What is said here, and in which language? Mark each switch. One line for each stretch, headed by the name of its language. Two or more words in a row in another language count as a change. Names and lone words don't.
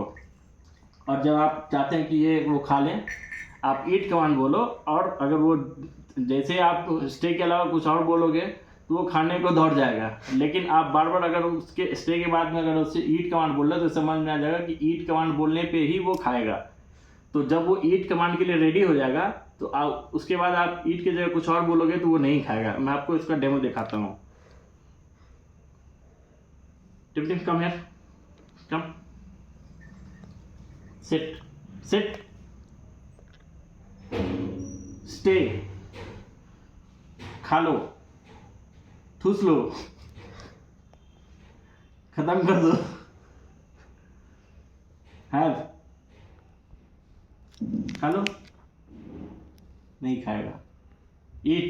Hindi: और जब आप चाहते हैं कि ये वो खा लें, आप
English: eat command
Hindi: बोलो, और अगर वो जैसे आप स्टे के अलावा कुछ और बोलोगे तो वो खाने को दौड़ जाएगा। लेकिन आप बार बार अगर उसके स्टे के बाद में अगर उससे
English: eat command
Hindi: बोल रहे तो समझ में आ जाएगा कि
English: eat command
Hindi: बोलने पे ही वो खाएगा। तो जब वो
English: eat command
Hindi: के लिए रेडी हो जाएगा तो आप उसके बाद आप ईट की जगह कुछ और बोलोगे तो वो नहीं खाएगा। मैं आपको इसका डेमो दिखाता हूँ।
English: Tim Tim come here, come, sit sit,
Hindi: स्टे, खा लो, ठूस लो, खत्म कर दो, हैव, खा लो, नहीं खाएगा, ईट।